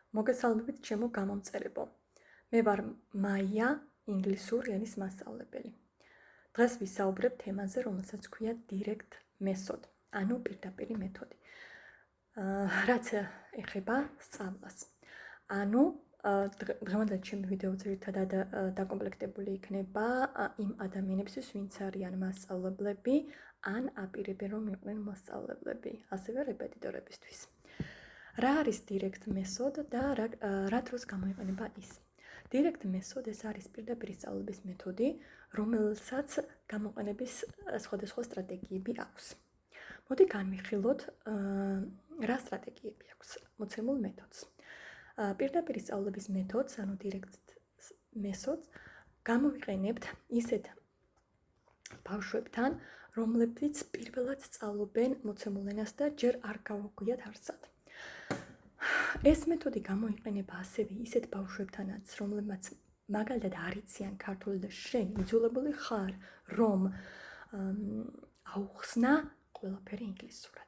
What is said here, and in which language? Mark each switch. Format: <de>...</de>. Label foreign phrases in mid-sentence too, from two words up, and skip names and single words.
<ka>მოგესალმებით ჩემო გამომწერებო. მე ვარ მაია, ინგლისური ენის მასწავლებელი. დღეს ვისაუბრებ თემაზე, რომელსაც ქვია</ka> <en>direct method,</en> <ka>ანუ პირდაპირი მეთოდი. რაც ეხება სწავლას. ანუ დღევანდელი ჩემი ვიდეო ძირითადად დაკომპლექტებული იქნება იმ ადამიანებისთვის, ვინც არიან მასწავლებლები, ან აპირებენ რომ იყვნენ მასწავლებლები, ასევე რეპეტიტორებისთვის. რა არის</ka> <en>direct method</en> <ka>და რა დროს გამოიყენება ის?</ka> <en>Direct method</en> <ka>ეს არის პირდაპირი სწავლების მეთოდი, რომელსაც გამოყენების სხვადასხვა სტრატეგიები აქვს. მოდი განვიხილოთ, რა სტრატეგიები აქვს მოცემულ მეთოდს. პირდაპირი სწავლების მეთოდს, ანუ</ka> <en>direct methods,</en> <ka>გამოვიყენებთ ისეთ ბავშვებთან, რომლებიც პირველად სწავლობენ მოცემულ ენას და ჯერ არ გავუგვიათ არსად. ეს მეთოდი გამოიყენება ასევე ისეთ ბავშვებთანაც, რომლებმაც მაგალითად არ იციან ქართული და შენ იძულებული ხარ, რომ აუხსნა ყველაფერი ინგლისურად.</ka>